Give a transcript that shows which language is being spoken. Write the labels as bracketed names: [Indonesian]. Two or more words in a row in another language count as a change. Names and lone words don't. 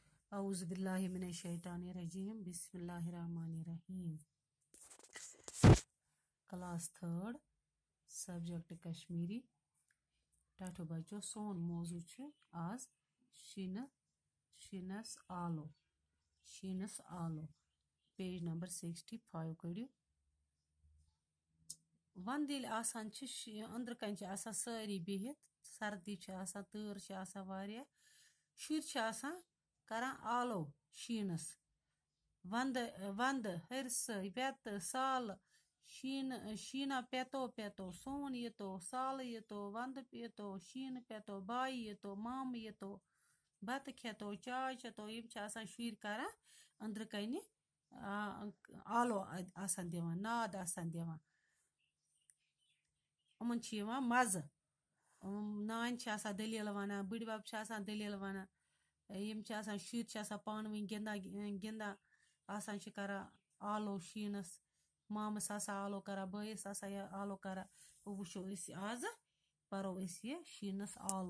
[Arabic] أعوذ بالله من الشيطان الرجيم بسم الله الرحمن الرحيم. [Kashmiri] क्लास 3 सब्जेक्ट कश्मीरी। टाटो बच्चों सोन मौजू आज शीनस आलो। शीनस आलो [English] page number [Kashmiri] 65 कड़ियो। वंद अंदर कन सारी बिहित सर्दी तूर वारिया शुर करान आलो शीनस वंद वंद हरस वेत साल शीना पेतो पेतो सोन यतो साल यतो वंद पेतो शीन पेतो बाई यतो माम यतो बत खेतो चाय चतो यम शुर करान अंदर कन आलो दिवान नाद दिवान उमन मज़ नान दलील वन बुढ़बब दलील वन यम शुर पान वन गिंदा करा आलो शीनस मामस आलो करा बस आलो करा वो आज परो ये शीनस आलो।